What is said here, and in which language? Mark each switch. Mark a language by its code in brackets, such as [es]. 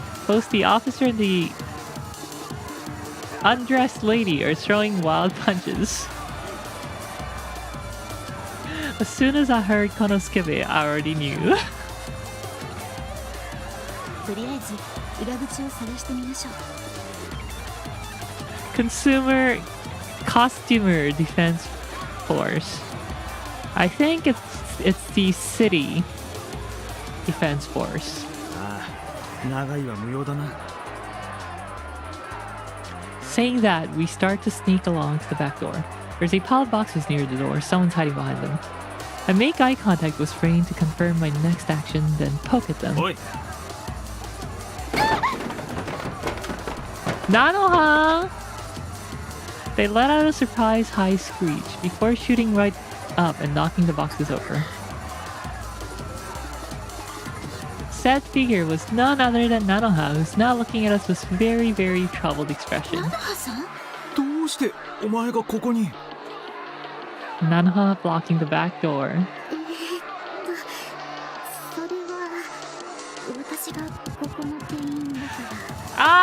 [en] Both the officer and the undressed lady are throwing wild punches. As soon as I heard Konosuke, I already knew. [ja] とりあえず裏口を探してみましょう。 [en] Consumer Costumer Defense Force. I think it's the city defense force. [ja] ああ、長いは無用だな。 [en] Saying that, we start to sneak along to the back door. There's a pile of boxes near the door. Someone's hiding behind them. I make eye contact with Rain to confirm my next action, then poke at them. [ja] おい、 [en] Nanoha! They let out a surprise high screech before shooting right up and knocking the boxes over. Said figure was none other than Nanoha, who's now looking at us with very, very troubled expression. [ja] ナノハさん？どうしてお前がここに。 [en] Nanoha blocking the back door. [ja] それは私がここの店員だから。